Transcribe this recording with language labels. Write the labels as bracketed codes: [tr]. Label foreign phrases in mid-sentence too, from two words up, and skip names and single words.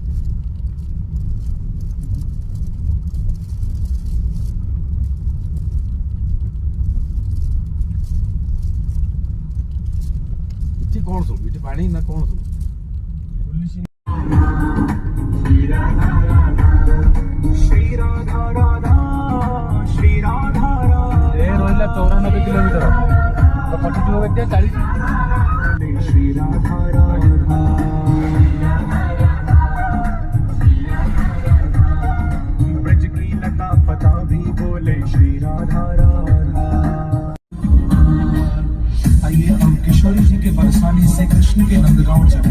[or] ଏଠି କ'ଣ ସବୁ ଏଠି ପାଣି ନା କ'ଣ ସବୁ? ରହିଲା 94 କିଲୋମିଟର କଟିଯିବ କେତେ 40 [hi] ब्रज की लता पता भी बोले श्री राधा राधा। आइए हम किशोरी जी के बरसाने से कृष्ण के नंदगांव चले।